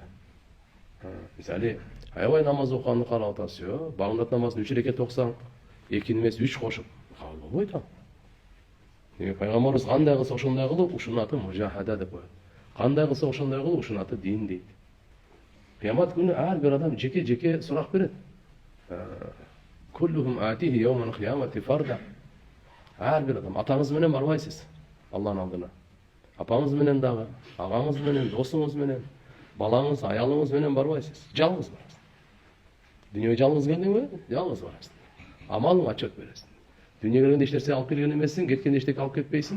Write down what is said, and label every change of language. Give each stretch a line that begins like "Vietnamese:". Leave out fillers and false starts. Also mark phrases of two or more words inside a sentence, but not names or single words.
Kyrgyz: Мисалы, аябай намаз окуганды карап атасыз, багындат намазын 3 рекет окусаң, 2 эмес 3 кошуп, кабыл болбойт ал. Пайгамбарыбыз кандай кылса ошондой кылып, ушунун аты мужахада деп коет. Кандай кылса ошондой кылып, ушунун аты дин дейт. Кыямат күнү ар бир адам жеке-жеке сурак берет.
Arabic: كلهم آتيه يوم القيامة فردا.
Kyrgyz: Ар бир адам, атаңыз менен барбайсыз Алланын алдына. Апаңыз менен дагы, агаңыз менен, досуңуз менен, балаңыз, аялыңыз менен барбайсыз. Жалгыз барасыз. Дүйнөгө жалгыз келдиңби? Жалгыз барасыз. Амалың отчет бересиң. Дүйнөгө келгенде эч нерсе алып келген эмессиң, кеткенде эчтеке алып кетпейсиң.